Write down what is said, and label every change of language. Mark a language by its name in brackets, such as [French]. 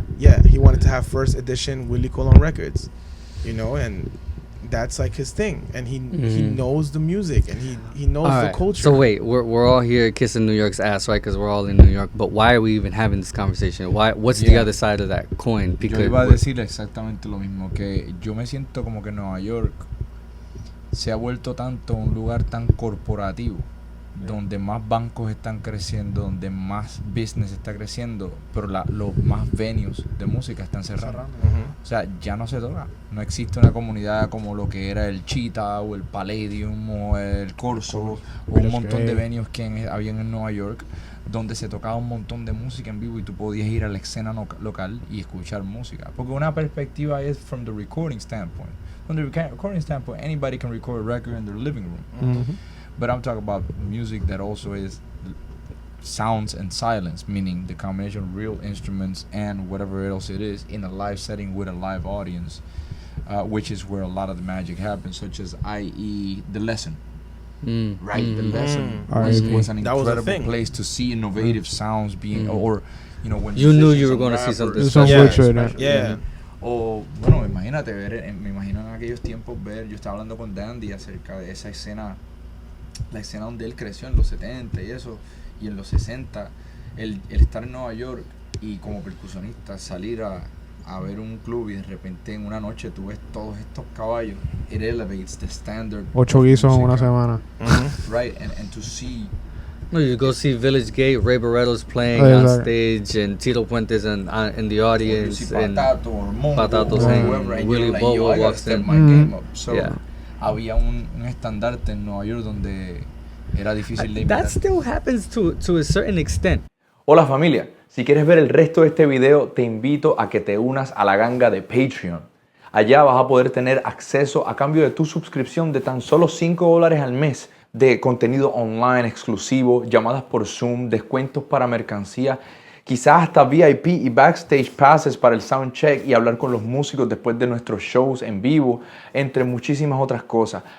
[English] Yeah, he wanted to have first edition Willie Colon records, you know, and that's like his thing. And he knows the music and he knows the culture. So wait, we're all here kissing New York's ass, right? Because we're all in New York. But why are we even having this conversation? What's the other side of that coin? [Spanish] Yo iba a decir exactamente lo mismo, que yo me siento como que Nueva York se ha vuelto tanto un lugar tan corporativo, donde más bancos están creciendo, donde más business está creciendo, pero los más venues de música están cerrando. O sea, ya no se toca. No existe una comunidad como lo que era el Cheetah o el Palladium o el Corso o un montón de venues que habían en Nueva York, donde se tocaba un montón de música en vivo y tú podías ir a la escena local y escuchar música. Porque una perspectiva es [English] from the recording standpoint. From the recording standpoint, anybody can record a record in their living room. But I'm talking about music that also is sounds and silence, meaning the combination of real instruments and whatever else it is in a live setting with a live audience, which is where a lot of the magic happens, such as, i.e., The Lesson. Right, The Lesson was an incredible place to see innovative sounds being, or, you know, when you knew you were going to see something special. [Spanish] O, bueno, imagínate me imagino en aquellos tiempos yo estaba hablando con Dandy acerca de esa escena, la escena donde él creció en los 70 y eso, y en los 60, el estar en Nueva York y como percusionista salir a ver un club y de repente en una noche tú ves todos estos caballos, [English] it elevates the standard. [Spanish] 8 guisos en una semana. [English] Right, and to see. No, you go see Village Gate, Ray Barretto's playing on stage, and Tito Puente's in the audience, and Patatos and Willie Bobo walks in. [Spanish] So, había un estandarte en Nueva York donde era difícil de imitar. [English] That still happens to a certain extent. [Spanish] Hola familia, si quieres ver el resto de este video, te invito a que te unas a la ganga de Patreon. Allá vas a poder tener acceso a cambio de tu suscripción de tan solo $5 al mes de contenido online exclusivo, llamadas por Zoom, descuentos para mercancía, quizás hasta VIP y backstage passes para el soundcheck y hablar con los músicos después de nuestros shows en vivo, entre muchísimas otras cosas.